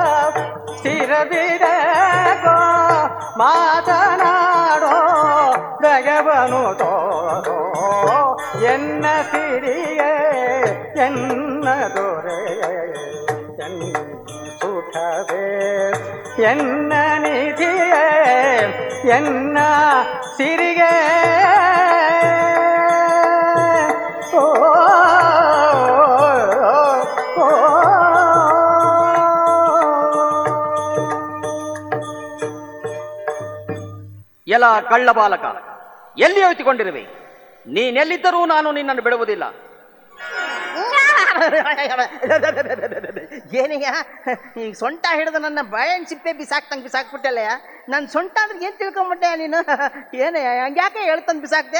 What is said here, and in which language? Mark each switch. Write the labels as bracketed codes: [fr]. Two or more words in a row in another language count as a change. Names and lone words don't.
[kn] ಶಿರವಿದೇಕೋ, ಮಾತನಾಡೋ ದಗವನು ತೋರೋ, ಎನ್ನ ಸಿರಿಯೇ, ಎನ್ನ ದೊರೆಯೇ, ಎನ್ನ ಸುಖವೇ, ಎನ್ನ ನಿಧಿಯೇ, ಎನ್ನ ಸಿರಿಗೆ. ಓ ಎಲ ಕಳ್ಳ ಬಾಲಕ, ಎಲ್ಲಿ ಹೋಯ್ತುಕೊಂಡಿರುವೆ? ನೀನೆಲ್ಲಿದ್ದರೂ ನಾನು ನಿನ್ನನ್ನು ಬಿಡುವುದಿಲ್ಲ. ಏನಯ್ಯ, ಈಗ ಸೊಂಟ ಹಿಡಿದು ನನ್ನ ಬಾಳೆಹಣ್ಣು ಸಿಪ್ಪೆ ಬಿಸಾಕ್ತಂಗೆ ಬಿಸಾಕ್ಬಿಟ್ಟಲ್ಲ. ನನ್ನ ಸೊಂಟ ಅಂದ್ರೆ ಏನ್ ತಿಳ್ಕೊಂಬಿಟ್ಟೆ ನೀನು? ಏನಯ್ಯ, ಹಂಗ್ಯಾಕೆ ಹೇಳ್ತಂದು ಬಿಸಾಕ್ದೆ?